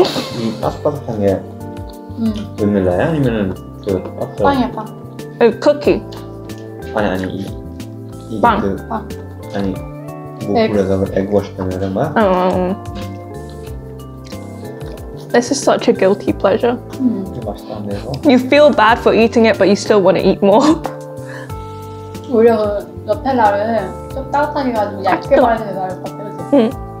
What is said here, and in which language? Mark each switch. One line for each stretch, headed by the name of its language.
Korean: 이 바삭바삭한 게 바닐라야? 아니면은 그 바삭? 빵이야 빵.
English: Cookie.
Korean: 아니 이게 빵. 그 빵. 아니 뭐 그래서 에그워시 때문에 그런 거야?
English: This is such a guilty pleasure.
Korean: 이게 맛있다 근데 이거?
English: You feel bad for eating it, but you still want to eat more.
Korean: 오히려 그 너텔라를 좀 따뜻하게 가지고 얇게 말아서 나을 것 같아, 그치?